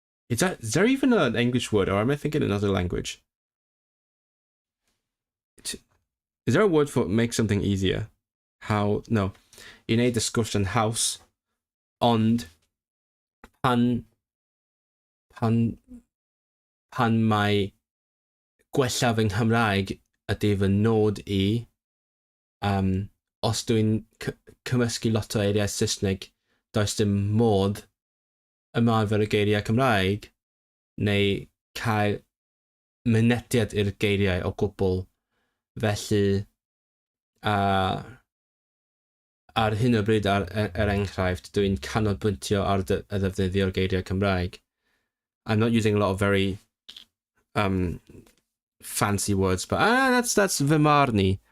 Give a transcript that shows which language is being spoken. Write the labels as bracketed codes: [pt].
[en] Is there even an English word, or am I thinking another language? Is there a word for make something easier? How? No. [cy] I wneud y sgwrs yn haws, ond pan mae gwella fy Nghymraeg ydy fy nod i, os dwi'n cymysgu lot o eiriau Saesneg, does dim modd ymarfer y geiriau Cymraeg, neu cael mynediad i'r geiriau o gwbl. Felly, ar hyn o bryd ar enghraifft, dwi'n canolbwyntio ar y ddefnyddio'r geiriau Cymraeg. [en] I'm not using a lot of very fancy words, but that's [cy] fy marn i.